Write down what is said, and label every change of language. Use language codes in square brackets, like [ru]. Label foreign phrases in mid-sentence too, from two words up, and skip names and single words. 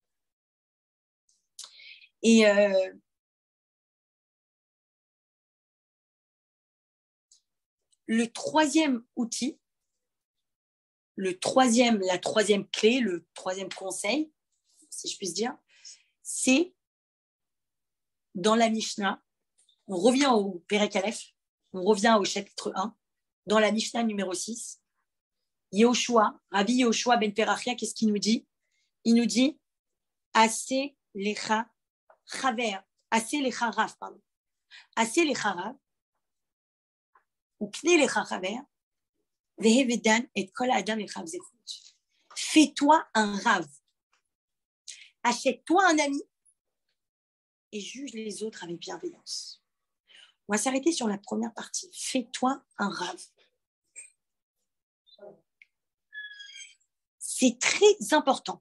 [fr] Et le troisième outil, la troisième clé, le troisième conseil, si je puis dire, c'est dans la Mishnah, on revient au [he] פרק א, [fr] on revient au chapitre 1, dans la Mishnah numéro 6, Rabbi Yehoshua ben Perachia, qu'est-ce qu'il nous dit? Il nous dit [he] עשה לך רב, [fr] pardon. [he] עשה לך רב, וקנה לך חבר, והוי דן את כל אדם לכף זכות. [fr] Fais-toi un rav. Achète-toi un ami et juge les autres avec bienveillance. On va s'arrêter sur la première partie. Fais-toi un rav. C'est très important.